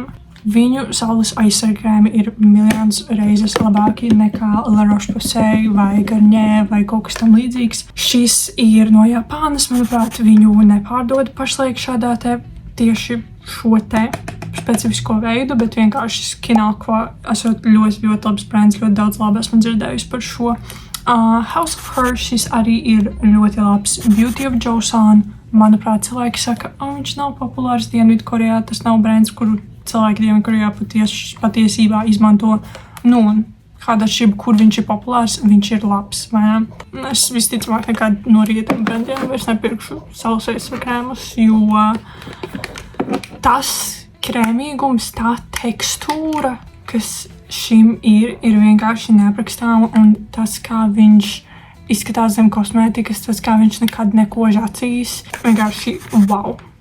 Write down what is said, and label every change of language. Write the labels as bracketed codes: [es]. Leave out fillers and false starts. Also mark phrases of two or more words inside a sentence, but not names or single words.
[lv] Viņu saules aizsarga krēmi ir miljonus reizes labāki nekā La Roche-Posay vai Garnier vai kaut kas tam līdzīgs. Šis ir no Japānas, manuprāt, viņu nepārdod pašlaik šādā te tieši šo te specifisko veidu, bet vienkārši Skinaqua esot ļoti labs brands, ļoti daudz labi esmu dzirdējusi par šo. House of Her, šis arī ir ļoti labs. Beauty of Joseon, manuprāt, cilvēki saka, viņš nav populārs Dienvidkorejā, tas nav brands, kuru cilvēki Dienvidkorejā patiesībā izmanto. Nu, un kāda atšķirība, kur viņš ir populārs, viņš ir labs, vai ne? Es visticamāk nekad no rietumu brendiem vairs nepirkšu saules aizsarga krēmus, jo tas krēmīgums, tā tekstūra, kas šim ir vienkārši neaprakstāma, un tas, kā viņš izskatās zem kosmētikas, tas, kā viņš nekad nekož acīs, vienkārši wow.